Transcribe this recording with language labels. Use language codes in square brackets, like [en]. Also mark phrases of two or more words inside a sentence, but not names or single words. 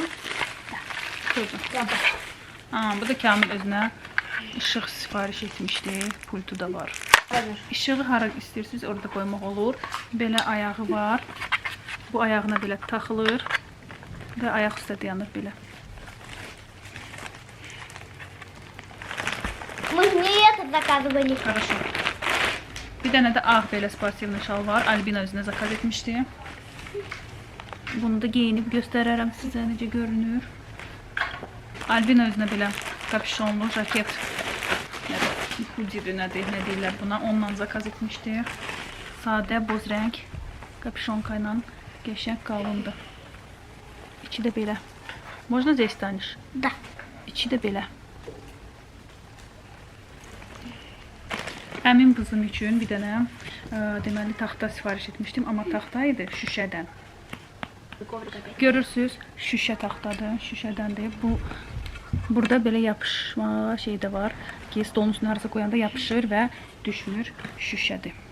[az] Koydum. Bu da Kamil özünə ışıq sifariş etmişdi. Pultu da var. İşığı hara istəyirsiniz orada koymaq olur. Belə ayağı var. Bu ayağına belə taxılır və ayaq üstə dayanır belə. [ru] Мы не это заказывали. Хорошо. [az] Bir dənə də ağ belə sportivli şal var. Albina özünə zakaz etmişdi. Bunu da geyinib göstərərəm sizə necə görünür. Albina özünə belə kapüşonlu jaket, hudidir, nə deyirlər buna, ondan zakaz etmişdi. Sadə, boz rəng kapüşonka ilə qəşəng qalındı. İçi də belə. [ru] Можно здесь станешь? Да. [az] İçi də belə. Əmim qızım üçün bir dənə deməli taxta sifariş etmişdim, amma taxta idi şüşədən. Görürsüz, şüşə taxtadır, şüşədəndir. Burada belə yapışma şey də var ki, stolun üstünə harasa qoyanda yapışır və düşmür, şüşədir.